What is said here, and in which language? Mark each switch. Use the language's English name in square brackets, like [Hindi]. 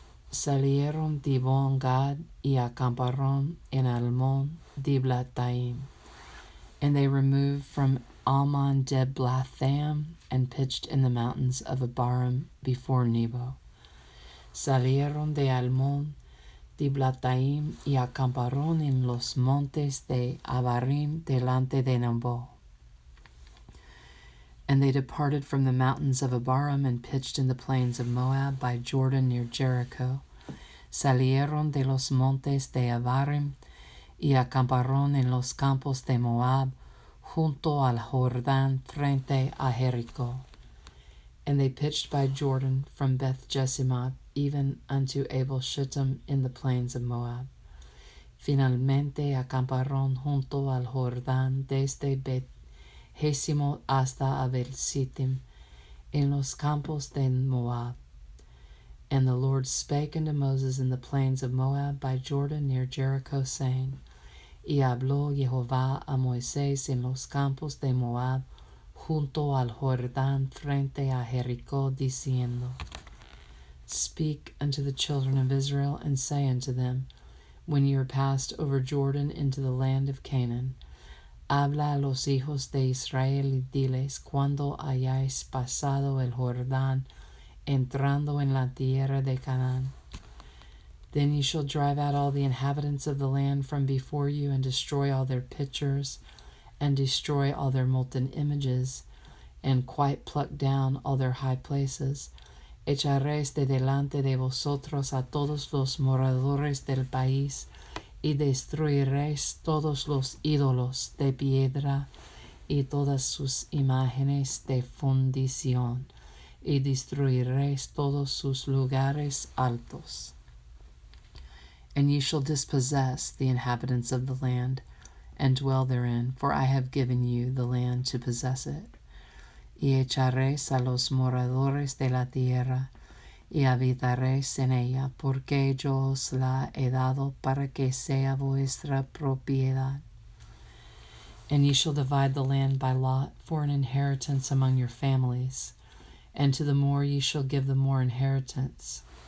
[Spanish] Salieron de Dibon-Gad y acamparon en Almon-Diblathaim. [English] And they removed from Almon-Diblathaim and pitched in the mountains of Abarim before Nebo. [Spanish] Salieron de Almón, Diblataim, y acamparon en los montes de Abarim delante de Nebo. [English] And they departed from the mountains of Abarim and pitched in the plains of Moab by Jordan near Jericho. [Spanish] Salieron de los montes de Abarim y acamparon en los campos de Moab junto al Jordán frente a Jericho. [English] And they pitched by Jordan from Beth Jeshimoth even unto Abel Shittim in the plains of Moab. [Spanish] Finalmente acamparon junto al Jordán desde Bet Jeshimoth hasta Abel Shittim en los campos de Moab. [English] And the Lord spake unto Moses in the plains of Moab by Jordan near Jericho, saying, [Spanish] Y habló Jehová a Moisés en los campos de Moab junto al Jordán frente a Jericho, diciendo, [English] Speak unto the children of Israel, and say unto them, When ye are passed over Jordan into the land of Canaan, [Spanish] habla a los hijos de Israel y diles, cuando hayáis pasado el Jordán, entrando en la tierra de Canaán. [English] Then ye shall drive out all the inhabitants of the land from before you, and destroy all their pictures, and destroy all their molten images, and quite pluck down all their high places. [Spanish] Echaréis de delante de vosotros a todos los moradores del país, y destruiréis todos los ídolos de piedra y todas sus imágenes de fundición, y destruiréis todos sus lugares altos. [English] And ye shall dispossess the inhabitants of the land, and dwell therein, for I have given you the land to possess it. [Spanish] Y echaréis a los moradores de la tierra, y habitaréis en ella, porque yo os la he dado para que sea vuestra propiedad. [English] And ye shall divide the land by lot for an inheritance among your families, and to the more ye shall give the more inheritance.